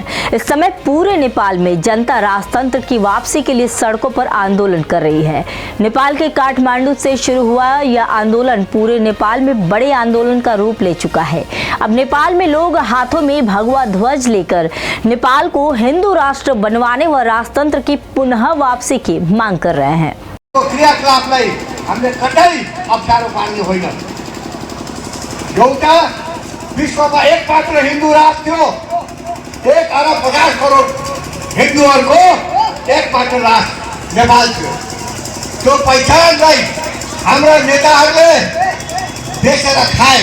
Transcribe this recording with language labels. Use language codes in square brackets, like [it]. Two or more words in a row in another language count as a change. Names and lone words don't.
[hi] इस समय पूरे नेपाल में जनता राजतंत्र की वापसी के लिए सड़कों पर आंदोलन कर रही है। नेपाल के काठमांडू से शुरू हुआ यह आंदोलन पूरे नेपाल में बड़े आंदोलन का रूप ले चुका है। अब नेपाल में लोग हाथों में भगवा ध्वज लेकर नेपाल को हिंदू राष्ट्र बनवाने व राजतंत्र की पुनः वापसी की मांग कर रहे हैं। [ne] क्रियाकलापलाई हामीले कतै अप्ठ्यारो पार्ने होइन। एउटा विश्वमा एक मात्र हिन्दू राष्ट्र थियो, 1 अरब 50 करोड हिन्दूहरूको एक मात्र राष्ट्र नेपाल थियो। त्यो पहिचानलाई हाम्रा नेताहरूले बेचेर खाए।